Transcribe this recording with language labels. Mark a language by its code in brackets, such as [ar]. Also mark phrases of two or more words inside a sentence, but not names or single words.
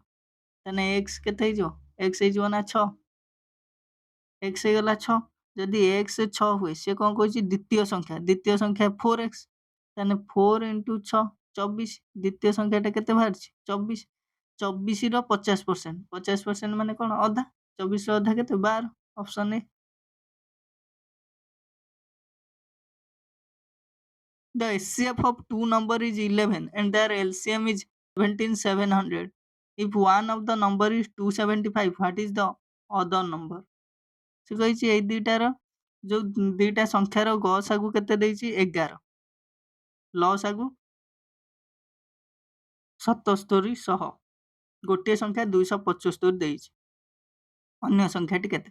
[or] ତାହେଲେ x କେତେ ହେଇଯିବ x ହେଇଯିବ ନା 6। x ହେଇଗଲା 6। ଯଦି x 6 ହୁଏ, ସେ କ'ଣ କହିଛି ଦ୍ୱିତୀୟ ସଂଖ୍ୟା 4x। ତାହେଲେ 4 ଇଣ୍ଟୁ 6 24। ଦ୍ୱିତୀୟ ସଂଖ୍ୟାଟା କେତେ ବାହାରିଛି 24। 24ର 50%। 50% ମାନେ କ'ଣ ଅଧା। 24ର ଅଧା କେତେ 12। [en] option A. The SCF of two number is 11 and their LCM is 17700. If one of the number is 275, what is the other number? [or] ସେ କହିଛି ଏଇ ଦୁଇଟାର ଯୋଉ ଦୁଇଟା ସଂଖ୍ୟାର ଗସାଗୁ କେତେ ଦେଇଛି 11, ଲସାଗୁ 7700। ଗୋଟିଏ ସଂଖ୍ୟା 275 ଦେଇଛି, ଅନ୍ୟ ସଂଖ୍ୟାଟି କେତେ?